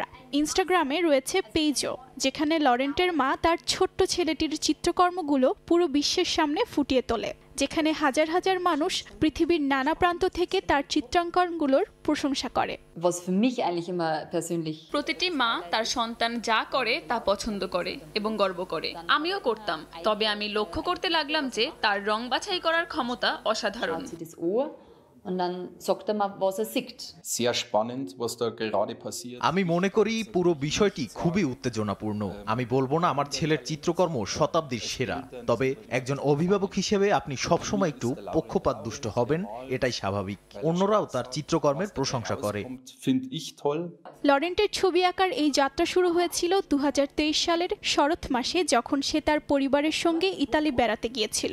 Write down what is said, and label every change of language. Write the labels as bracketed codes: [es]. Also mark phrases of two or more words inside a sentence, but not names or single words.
[bn] ইনস্টাগ্রামে রয়েছে পেজও, যেখানে লরেন্টের মা তার ছোট্ট ছেলেটির চিত্রকর্মগুলো পুরো বিশ্বের সামনে ফুটিয়ে তোলে, যেখানে হাজার হাজার মানুষ পৃথিবীর নানা প্রান্ত থেকে তার চিত্রাঙ্কনগুলোর প্রশংসা করে। প্রতিটি মা তার সন্তান যা করে তা পছন্দ করে এবং গর্ব করে। আমিও করতাম, তবে আমি লক্ষ্য করতে লাগলাম যে তার রং বাছাই করার ক্ষমতা অসাধারণ। [de] Und dann sagt er mir, was er sieht. Sehr spannend, was da gerade passiert. [bn] আমি মনে করি পুরো বিষয়টি খুবই উত্তেজনাপূর্ণ। আমি বলবো না আমার ছেলের চিত্রকর্ম শতাব্দীর সেরা, তবে একজন অভিভাবক হিসেবে আপনি সবসময় একটু পক্ষপাত দুষ্ট হবেন, এটাই স্বাভাবিক। অন্যরাও তার চিত্রকর্মের প্রশংসা করে। লরেন্টের ছবি আঁকার এই যাত্রা শুরু হয়েছিল 2023 সালের শরৎ মাসে, যখন সে তার পরিবারের সঙ্গে ইতালি বেড়াতে গিয়েছিল।